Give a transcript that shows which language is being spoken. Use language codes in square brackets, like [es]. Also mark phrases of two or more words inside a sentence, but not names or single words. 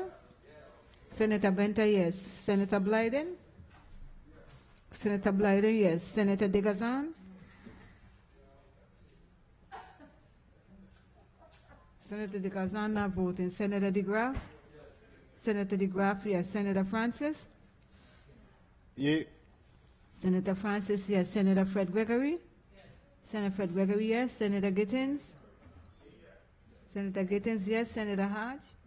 [en] Senator Benta, yes. Senator Blyden? Senator Blyden, yes. Senator Degazan? Senator Degazan not voting. Senator DeGraff? Senator DeGraff, yes. Senator Francis? Yea. Senator Francis, yes. Senator Fred Gregory? Senator Fred Gregory, yes. Senator Gittins? Senator Gittins, yes. Senator Hodge?